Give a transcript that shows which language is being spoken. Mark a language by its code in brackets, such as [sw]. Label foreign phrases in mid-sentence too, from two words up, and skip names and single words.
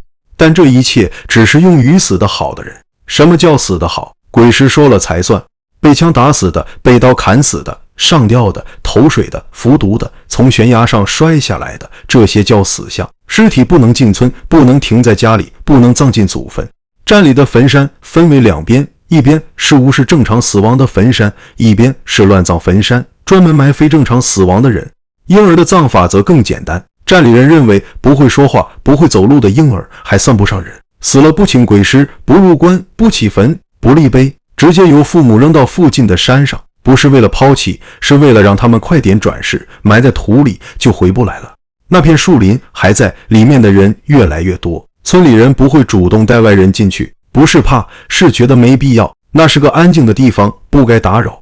[zh] 但這一切只是用於死得好的人。什麼叫死得好？鬼師說了才算。被槍打死的，被刀砍死的，上吊的，投水的，服毒的，從懸崖上摔下來的，這些叫死相。屍體不能進村，不能停在家裡，不能葬進祖墳。站裡的墳山分為2邊，一邊是無視正常死亡的墳山，一邊是亂葬墳山，專門埋非正常死亡的人。嬰兒的葬法則更簡單，站裡人認為不會說話、不會走路的嬰兒還算不上人，死了不請鬼師，不入棺，不起墳，不立碑，直接由父母扔到附近的山上，不是為了拋棄，是為了讓他們快點轉世，埋在土裡就回不來了。那片樹林還在，裡面的人越來越多，村裡人不會主動帶外人進去，不是怕，是覺得沒必要，那是個安靜的地方，不該打擾。